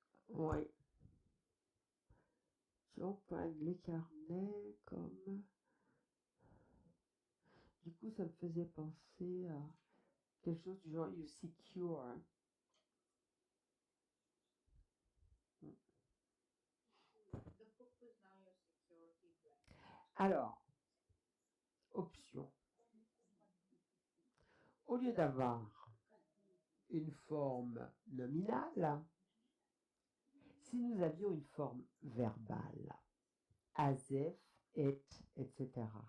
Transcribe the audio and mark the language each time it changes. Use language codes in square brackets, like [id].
[fr] Oui. Si on prend les carnets comme... Du coup, ça me faisait penser à quelque chose du genre [en] you secure. The book was now your security blanket. [fr] Alors, option. Au lieu d'avoir une forme nominale, si nous avions une forme verbale, [en] as if, it, [fr] etc.